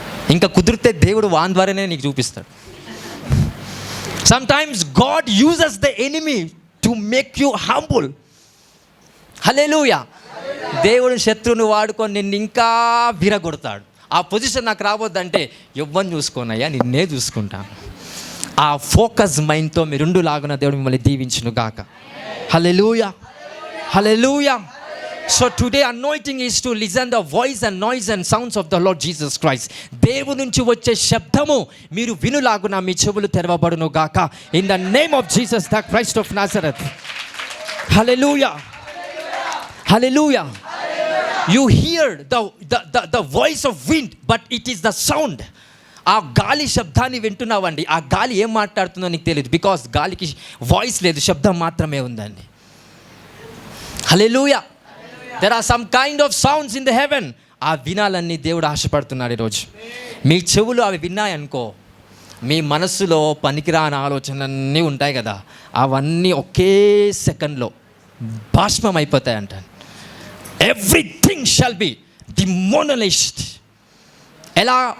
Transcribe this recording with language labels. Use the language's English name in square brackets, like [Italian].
[Telugu] ఇంకా కుదిరితే దేవుడు వాని ద్వారానే నీకు చూపిస్తాడు. [English] Sometimes God uses the enemy to make you humble. [Telugu] హల్లెలూయా. దేవుడు శత్రువుని వాడుకొని నిన్ను ఇంకా విరగొడతాడు. ఆ పొజిషన్ నాకు రావద్దంటే ఎవ్వని చూసుకోనయ్యా, నిన్నే చూసుకుంటాను. ఆ ఫోకస్ మైండ్తో మీరుండు లాగున దేవుడు మిమ్మల్ని దీవించును గాక. హల్లెలూయా, హల్లెలూయా. [English] So today anointing is to listen the voice and noise and sounds of the Lord Jesus Christ. [Telugu] దేవుని నుంచి వచ్చే శబ్దము మీరు వినులాగున మీ చెవులు తెరవబడును గాక. [English] In the name of Jesus the Christ of Nazareth. Hallelujah, hallelujah. You hear the voice of wind, but it is the sound. [Telugu] ఆ గాలి శబ్దాన్ని వింటున్నావండి. ఆ గాలి ఏం మాట్లాడుతుందో నీకు తెలియదు, బికాస్ గాలికి వాయిస్ లేదు, శబ్దం మాత్రమే ఉందండి. హల్లెలూయా. [English] There are some kind of sounds in the heaven. [Telugu] ఆ వినాలన్నీ దేవుడు ఆశపడుతున్నాడు ఈరోజు. మీ చెవులు అవి విన్నాయనుకో, మీ మనస్సులో పనికిరాని ఆలోచనలన్నీ ఉంటాయి కదా, అవన్నీ ఒకే సెకండ్లో భస్మం అయిపోతాయి అంటాను. [English] Everything shall be demonized. [Telugu] ఎలా?